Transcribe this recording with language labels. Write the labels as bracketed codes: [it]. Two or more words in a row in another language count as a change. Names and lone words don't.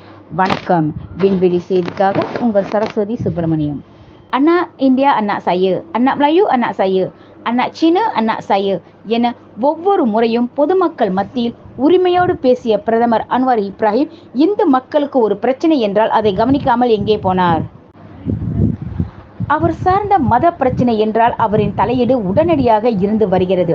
[ta] வணக்கம். விண்வெளி செய்திக்காக உங்கள் சரஸ்வதி சுப்பிரமணியம். [ms] Anak India anak saya, anak Melayu anak saya, anak Cina anak saya [ta] என ஒவ்வொரு முறையும் பொதுமக்கள் மத்தியில் உரிமையோடு பேசிய பிரதமர் அன்வார் இப்ராஹிம் இந்து மக்களுக்கு ஒரு பிரச்சனை என்றால் அதை கவனிக்காமல் எங்கே போனார்? அவர் சார்ந்த மத பிரச்சனை என்றால் அவரின் தலையீடு உடனடியாக இருந்து வருகிறது.